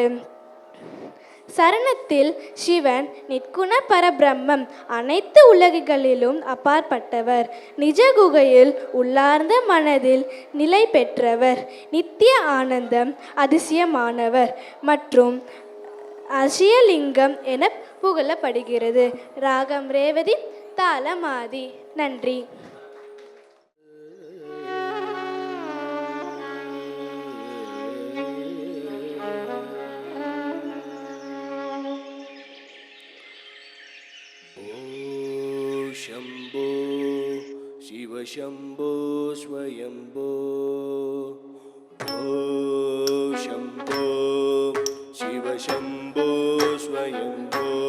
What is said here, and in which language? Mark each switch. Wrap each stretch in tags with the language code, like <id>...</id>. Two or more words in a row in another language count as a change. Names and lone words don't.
<ta>சரணத்தில் சிவன் நிற்குண பரபிரம்மம், அனைத்து உலகுகளிலும் அப்பாற்பட்டவர், நிஜ குகையில் உள்ளார்ந்த மனதில் நிலை பெற்றவர், நித்திய ஆனந்தம், அதிசயமானவர் மற்றும் அசியலிங்கம் என புகழப்படுகிறது. ராகம் ரேவதி, தாளமாதி. நன்றி.</ta> <sa>शंभो शिव शंभो स्वयंभो, शंभो शिव शंभो स्वयंभो,</sa>